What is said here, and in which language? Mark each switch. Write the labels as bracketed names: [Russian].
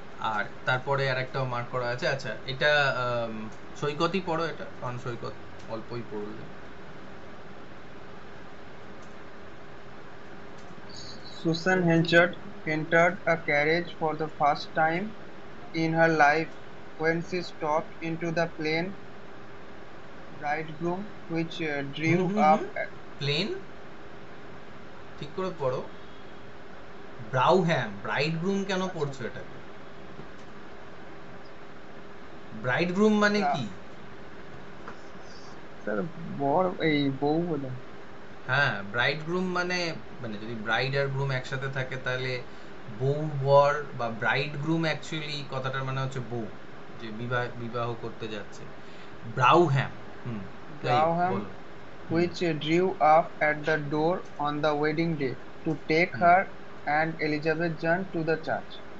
[Bangla] আর তারপরে আরেকটাও মার্ক করা আছে। আচ্ছা, এটা সৈকতই পড়ো, এটা কারণ সৈকত অল্পই পড়লে। [English] Susan Henchard entered a carriage for the first time in her life when she stepped into the plane bridegroom, which drew up. [Bangla] Plane ঠিক করে পড়ো। ব্রাউহ্যাম, ব্রাইডগ্রুম কেন পড়ছো এটাকে? ব্রাইডগ্রুম মানে কি? স্যার বর, এই বউ বলে। হ্যাঁ, ব্রাইডগ্রুম মানে মানে যদি ব্রাইড আর গ্রুম একসাথে থাকে তাহলে বউ বর, বা ব্রাইডগ্রুম অ্যাকচুয়ালি কথাটার মানে হচ্ছে বউ, যে বিবাহ করতে যাচ্ছে। ব্রাউহ্যাম, [English] Braham, which drew up at the door on the wedding day to take her and Elizabeth John to the church.